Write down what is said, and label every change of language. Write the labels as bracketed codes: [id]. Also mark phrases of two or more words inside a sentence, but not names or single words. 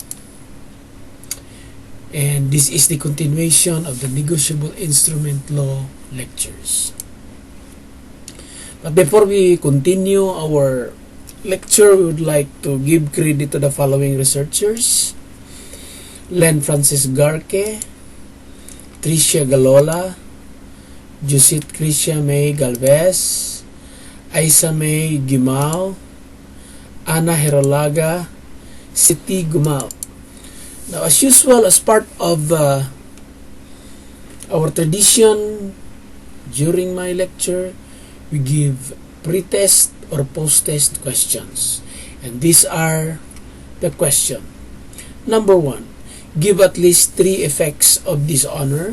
[en] And this is the continuation of the negotiable instrument law lectures. But before we continue our lecture, we would like to give credit to the following researchers: Len Francis Garque, Tricia Galola, Jusit Krisha May Galvez, Aisa May Gimao, Ana Herolaga, Siti Gumao. Now, as usual, as part of our tradition during my lecture, we give pre-test or post-test questions. And these are the question. Number 1, give at least 3 effects of dishonor.